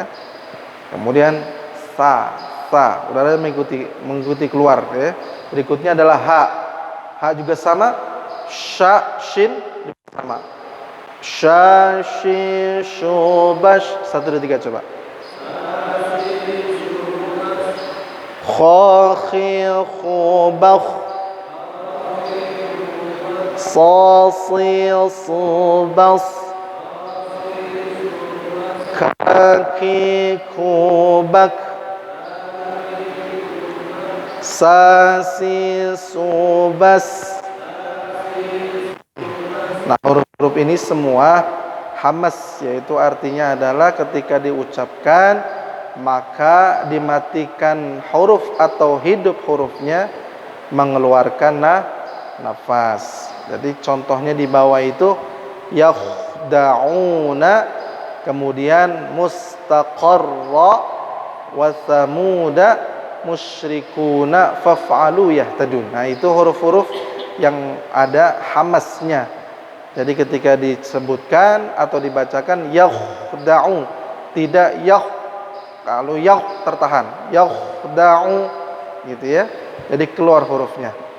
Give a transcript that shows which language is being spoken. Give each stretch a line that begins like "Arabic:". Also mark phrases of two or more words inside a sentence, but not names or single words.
Indonesian: Kemudian sa, udaranya mengikuti keluar ya. Berikutnya adalah ha. Ha juga sama. Sya, shin sama. Sya, shin, shu, bash. 1, 2, 3 coba. Kha, khi, khu, bakh. Sa, si, su, bas. Kaki, kubak. Sasi, subas. Nah, huruf-huruf ini semua hamas, yaitu artinya adalah ketika diucapkan maka dimatikan huruf atau hidup hurufnya, mengeluarkan nafas. Jadi contohnya di bawah itu yakhda'una, kemudian mustaqarra,
Arabic: وثمود مشركون فافعلوا يهتدون.
Indonesian: Nah, itu huruf-huruf yang ada hamasnya. Jadi ketika disebutkan atau dibacakan yakhda'u, tidak yah. Kalau yah tertahan, yakhda'u gitu ya. Jadi keluar hurufnya.